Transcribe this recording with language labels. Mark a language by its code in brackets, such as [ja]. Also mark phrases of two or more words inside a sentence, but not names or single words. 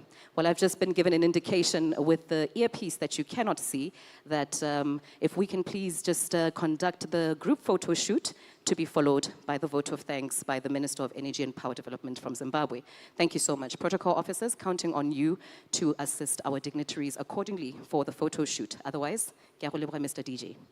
[en] Well, I've just been given an indication with the earpiece that you cannot see that if we can please just conduct the group photo shoot to be followed by the vote of thanks by the Minister of Energy and Power Development from Zimbabwe. Thank you so much. Protocol officers, counting on you to assist our dignitaries accordingly for the photo shoot. Otherwise, [tn] ke a go leboga, [en] Mr. DJ.